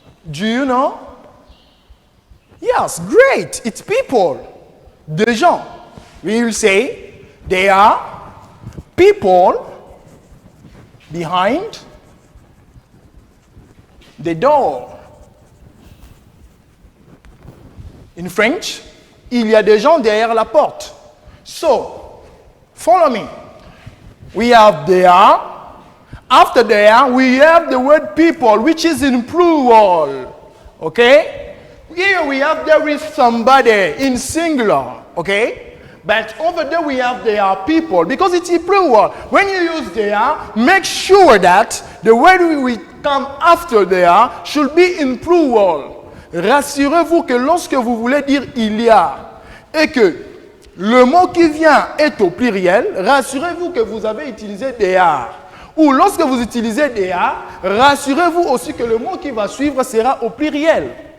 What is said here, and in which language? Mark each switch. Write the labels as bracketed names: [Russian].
[English] Do you know? Yes, great. It's people. [French] Des gens. [English] We will say, they are people behind the door. In French, [French] Il y a des gens derrière la porte. [English] So, follow me. We have there. After there, we have the word people, which is in plural. Okay? Here we have there is somebody in singular. Okay? But over there we have there are people because it's in plural. When you use there, make sure that the word we come after there should be in plural. [French] Rassurez-vous que lorsque vous voulez dire il y a et que le mot qui vient est au pluriel, rassurez-vous que vous avez utilisé there. Ou lorsque vous utilisez there, rassurez-vous aussi que le mot qui va suivre sera au pluriel.